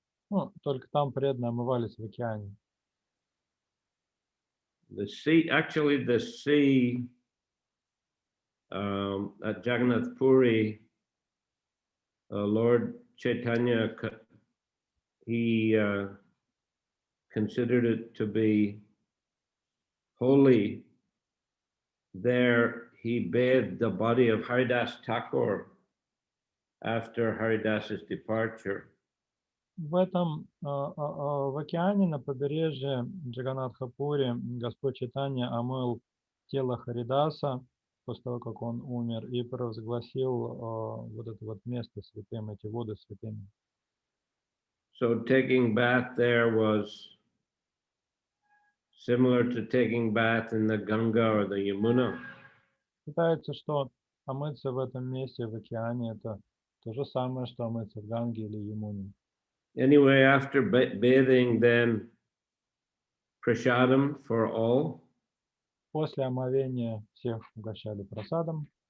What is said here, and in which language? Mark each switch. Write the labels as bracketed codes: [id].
[ru] Ну, только там преданные омывались в океане. [en] The sea, actually, the sea at Jagannath Puri, Lord Chaitanya, he considered it to be holy. There, he bathed the body of Haridas Thakur after Haridas's departure. [ru] В этом, в океане на побережье Джаганатха-Пури Господь Чайтанья омыл тело Харидаса после того, как он умер, и провозгласил вот это вот место святым, эти воды святыми. [en] So taking bath there was similar to taking bath in the Ganga or the Yamuna. [ru] Считается, что омыться в этом месте, в океане, это то же самое, что омыться в Ганге или Ямуне. [en] Anyway, after bathing, then prasadam for all. [ru] После омовения всех угощали просадом.